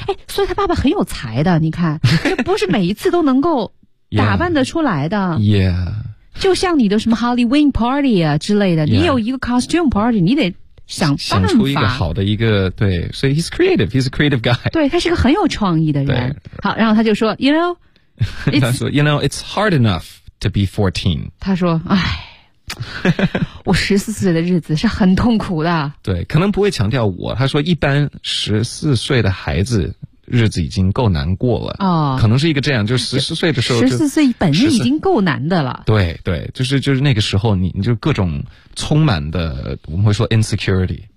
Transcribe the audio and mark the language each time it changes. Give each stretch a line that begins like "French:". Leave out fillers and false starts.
Chinese: 诶，所以她爸爸很有才的，你看不是每一次都能够打扮得出来的。
English: yeah，
Chinese: 就像你的什么 Halloween party 啊之类的、yeah， 你有一个 costume party， 你得想办法想出一个好的一个。对，所以 he's creative， he's a creative guy。对，他是个很有创意的人。好，然后他就说 you know，
English: 他说 you know it's hard enough to be 14。
Chinese: 他说唉，我14岁的日子是很痛苦的。对，可能不会强调我，他说一般14岁的孩子日子已经够难过了、哦、可能是一个这样，就是14岁的时候就14岁本身已经够难的了。对对，就是那个时候你就各种充满的，我们会说 insecurity，